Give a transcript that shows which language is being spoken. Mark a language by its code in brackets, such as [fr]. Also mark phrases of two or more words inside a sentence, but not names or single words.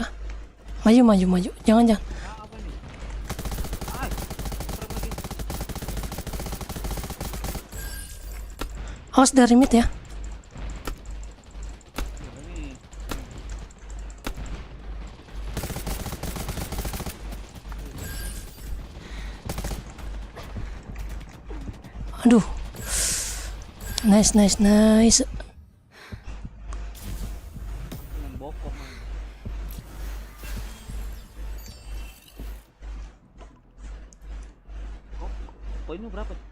[id] Maju. Jangan. Awas dari mid ya. Aduh. Nice. Bokok man. Poinnya berapa?